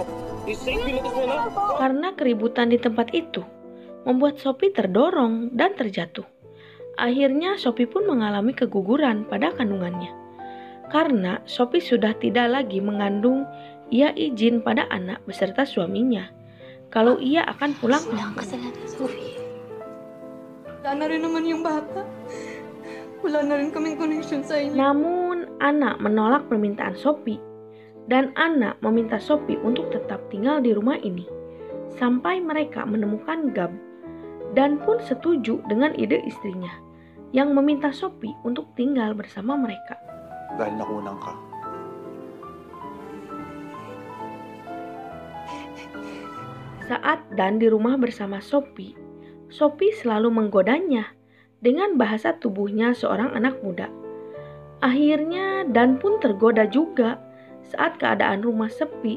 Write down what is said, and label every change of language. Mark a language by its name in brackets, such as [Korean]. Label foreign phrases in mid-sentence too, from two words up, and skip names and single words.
[Indonesian] Karena keributan di tempat itu membuat Sophie terdorong dan terjatuh. Akhirnya Sophie pun mengalami keguguran pada kandungannya. Karena Sophie sudah tidak lagi mengandung, ia izin pada anak beserta suaminya kalau ia akan pulang ke [Filipino] walang kasalanan, Sophie. Wala na rin naman yung bata. Wala na rin kaming connection sa inyo. [Indonesian] Namun Ana menolak permintaan Sophie, dan Ana meminta Sophie untuk tetap tinggal di rumah ini sampai mereka menemukan Gab, dan pun setuju dengan ide istrinya yang meminta Sophie untuk tinggal bersama mereka. [Filipino] Dahil nakunang ka. [Indonesian] Saat Dan di rumah bersama Sophie, Sophie selalu menggodanya dengan bahasa tubuhnya seorang anak muda. Akhirnya Dan pun tergoda juga saat keadaan rumah sepi.